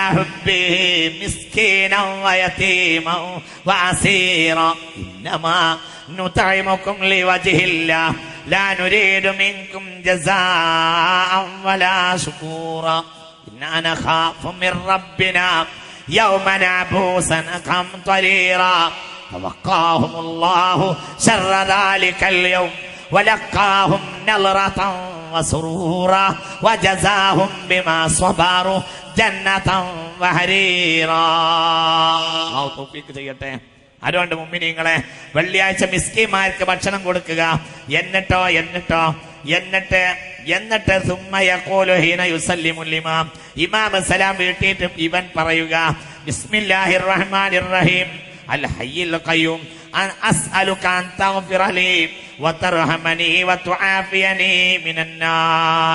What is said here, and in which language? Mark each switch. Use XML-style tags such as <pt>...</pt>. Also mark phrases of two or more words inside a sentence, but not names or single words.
<ar>حبه مسكينا ويتيما وأسيرا إنما نطعمكم لوجه الله لا نريد منكم جزاء ولا شكورا إنا نخاف من ربنا يوما عبوسا قمطريرا فوقاهم الله شر ذلك اليوم ولقاهم نظرة وسرورا وجزاهم بما صبروا جنة وحريرا.</ar> <ml>അല്ലാഹു തൗഫീഖ് ചെയ്യട്ടെ. അതുകൊണ്ട് മുഅ്മിനീങ്ങളെ, വെള്ളിയാഴ്ച മിസ്കീന്മാർക്ക് ഭക്ഷണം കൊടുക്കുക. എന്നിട്ട്</ml> <ar>ثم يقول حين يسلم الإمام,</ar> <ml>ഇമാം സലാം വീട്ടിയിട്ട് ഇവൻ പറയുക,</ml> <ar>بسم الله الرحمن الرحيم الحي القيوم أسألك أن تغفر لي وترحمني وتعافيني من النار.</ar>